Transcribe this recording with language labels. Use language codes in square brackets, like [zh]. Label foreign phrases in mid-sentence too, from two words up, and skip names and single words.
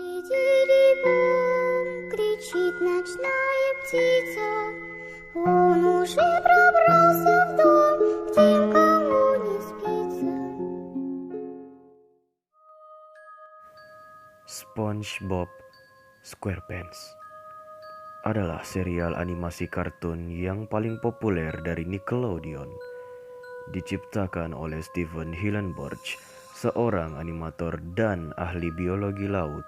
[ru] Тири-бом, кричит ночная птица. Он уже пробрался в дом, к тем, кому не спится. [id] SpongeBob SquarePants adalah serial animasi kartun yang paling populer dari Nickelodeon. Diciptakan oleh Steven Hillenburg, seorang animator dan ahli biologi laut.